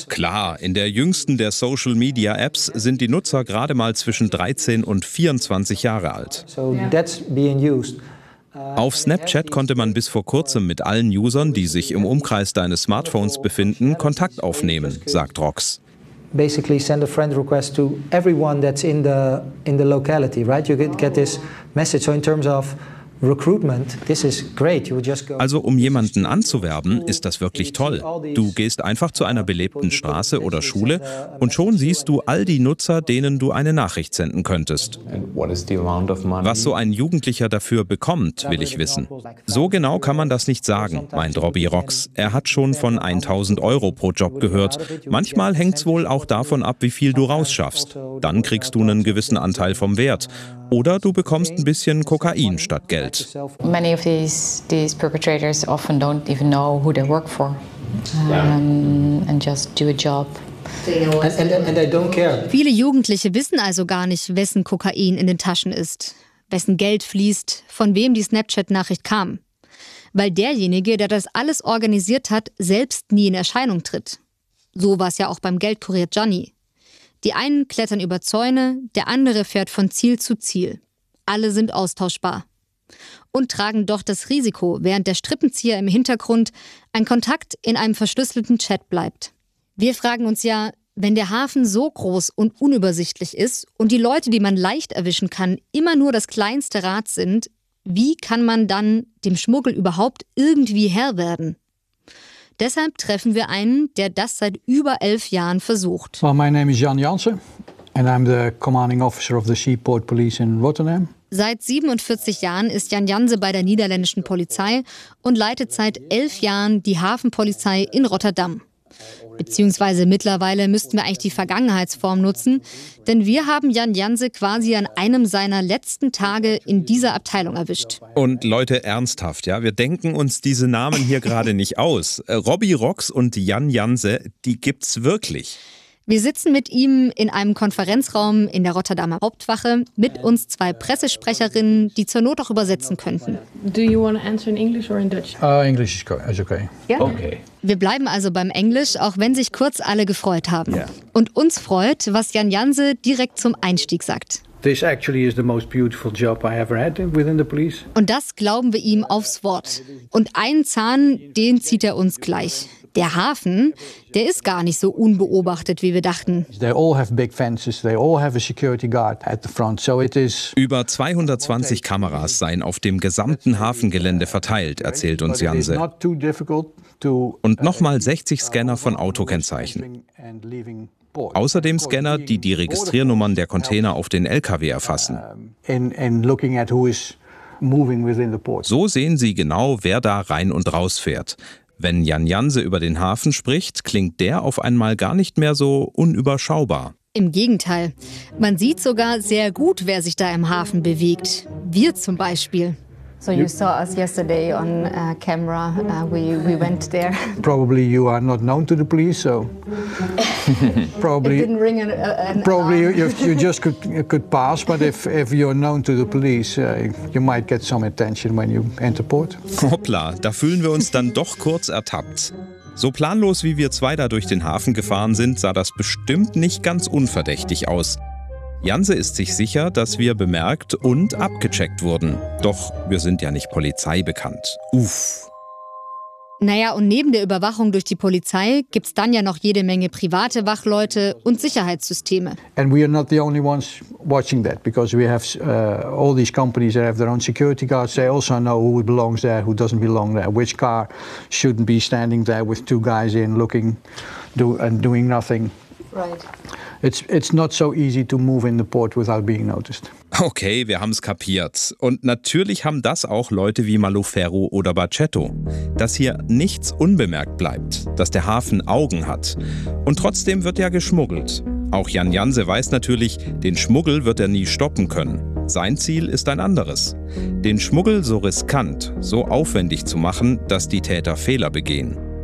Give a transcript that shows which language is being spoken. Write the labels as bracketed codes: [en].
[de] Klar, in der jüngsten der Social Media Apps sind die Nutzer gerade mal zwischen 13 und 24 Jahre alt. [en] So that's being used. [de] Auf Snapchat konnte man bis vor kurzem mit allen Usern, die sich im Umkreis deines Smartphones befinden, Kontakt aufnehmen, sagt Rox. [en] Basically send a friend request to everyone that's in the locality, right? You get this message. So in terms of recruitment, this is great. You just go. [de] Also um jemanden anzuwerben, ist das wirklich toll. Du gehst einfach zu einer belebten Straße oder Schule und schon siehst du all die Nutzer, denen du eine Nachricht senden könntest. Was so ein Jugendlicher dafür bekommt, will ich wissen. So genau kann man das nicht sagen, meint Robbie Rox. Er hat schon von 1.000 Euro pro Job gehört. Manchmal hängt es wohl auch davon ab, wie viel du rausschaffst. Dann kriegst du einen gewissen Anteil vom Wert. Oder du bekommst ein bisschen Kokain statt Geld. [en] Many of these perpetrators often don't even know who they work for and just do a job. And they don't care. [de] Viele Jugendliche wissen also gar nicht, wessen Kokain in den Taschen ist, wessen Geld fließt, von wem die Snapchat-Nachricht kam, weil derjenige, der das alles organisiert hat, selbst nie in Erscheinung tritt. So war es ja auch beim Geldkurier Johnny. Die einen klettern über Zäune, der andere fährt von Ziel zu Ziel. Alle sind austauschbar. Und tragen doch das Risiko, während der Strippenzieher im Hintergrund ein Kontakt in einem verschlüsselten Chat bleibt. Wir fragen uns ja, wenn der Hafen so groß und unübersichtlich ist und die Leute, die man leicht erwischen kann, immer nur das kleinste Rad sind, wie kann man dann dem Schmuggel überhaupt irgendwie Herr werden? Deshalb treffen wir einen, der das seit über 11 Jahren versucht. [en] Well, my name is Jan Jansen and I'm the commanding officer of the Seaport Police in Rotterdam. [de] Seit 47 Jahren ist Jan Jansen bei der niederländischen Polizei und leitet seit 11 Jahren die Hafenpolizei in Rotterdam. Beziehungsweise mittlerweile müssten wir eigentlich die Vergangenheitsform nutzen, denn wir haben Jan Jansen quasi an einem seiner letzten Tage in dieser Abteilung erwischt. Und Leute, ernsthaft, ja, wir denken uns diese Namen hier gerade nicht aus. Robbie Rox und Jan Jansen, die gibt's wirklich. Wir sitzen mit ihm in einem Konferenzraum in der Rotterdamer Hauptwache, mit uns zwei Pressesprecherinnen, die zur Not auch übersetzen könnten. [en] Do you want to answer in English or in Dutch? English is okay. Yeah? Okay. [de] Wir bleiben also beim Englisch, auch wenn sich kurz alle gefreut haben. [en] Yeah. [de] Und uns freut, was Jan Jansen direkt zum Einstieg sagt. [en] This actually is the most beautiful job I ever had within the police. [de] Und das glauben wir ihm aufs Wort. Und einen Zahn, den zieht er uns gleich. Der Hafen, der ist gar nicht so unbeobachtet, wie wir dachten. [en] They all have big fences, they all have a security guard at the front, so it is. [de] Über 220 Kameras seien auf dem gesamten Hafengelände verteilt, erzählt uns Janse. Und nochmal 60 Scanner von Autokennzeichen. Außerdem Scanner, die die Registriernummern der Container auf den LKW erfassen. So sehen sie genau, wer da rein und raus fährt. Wenn Jan Jansen über den Hafen spricht, klingt der auf einmal gar nicht mehr so unüberschaubar. Im Gegenteil. Man sieht sogar sehr gut, wer sich da im Hafen bewegt. Wir zum Beispiel. [en] So you saw us yesterday on camera. We went there. Probably you are not known to the police, so probably it didn't ring an probably you just could pass, but if you're known to the police, you might get some attention when you enter port. [de] Hoppla, da fühlen wir uns dann doch kurz ertappt. So planlos wie wir zwei da durch den Hafen gefahren sind, sah das bestimmt nicht ganz unverdächtig aus. Jansen ist sich sicher, dass wir bemerkt und abgecheckt wurden. Doch wir sind ja nicht polizeibekannt. Uff. Naja, und neben der Überwachung durch die Polizei gibt's dann ja noch jede Menge private Wachleute und Sicherheitssysteme. [en] And we are not the only ones watching that, because we have all these companies that have their own security guards. They also know who belongs there, who doesn't belong there, which car shouldn't be standing there with two guys in looking and doing nothing. Right. It's not so easy to move in the port without being noticed. [de] Okay, wir haben's kapiert. Und natürlich haben das auch Leute wie Maluferro oder Bacchetto. Dass hier nichts unbemerkt bleibt, dass der Hafen Augen hat. Und trotzdem wird ja geschmuggelt. Auch Jan Janse weiß natürlich, den Schmuggel wird er nie stoppen können. Sein Ziel ist ein anderes. Den Schmuggel so riskant, so aufwendig zu machen, dass die Täter Fehler begehen.